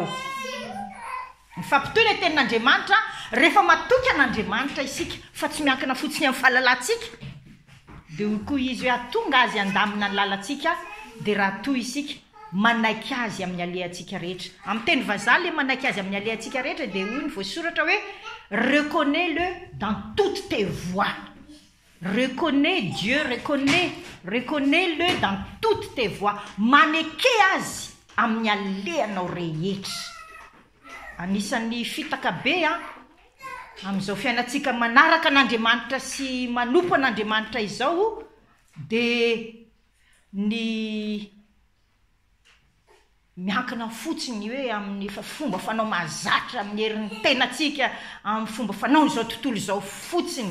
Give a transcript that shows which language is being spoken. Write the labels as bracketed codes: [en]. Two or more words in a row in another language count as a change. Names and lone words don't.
[mg] Ny fampitohy ny tenin'andriamanitra rehefa matoky an'andriamanitra isika fa tsy miankina fotsiny amin'ny fahalalantsika de hoy koa izy hoe atonga azy andamina ny lalantsika. De raha toy isika manaiky azy amin'ny alehantsika rehetra. Amin'ny teny vazaha le manaiky azy amin'ny alehantsika rehetra de hoy ny voasoratra hoe [fr] reconnais-le dans toutes tes voies. Reconnais Dieu, reconnais-le dans toutes tes voies. [mg] Maneke azy amin'ny alehanao rehetra. Anisan'ny fitaka be amin'izao fiainatsika manaraka an'andriamanitra sy manompo an'andriamanitra izao de ny miankina fotsiny hoe amin'ny fomba fanao mahazatra amin'ny herin'ny tenatsika, amin'ny fomba fanao n'izao tontolo izao fotsiny.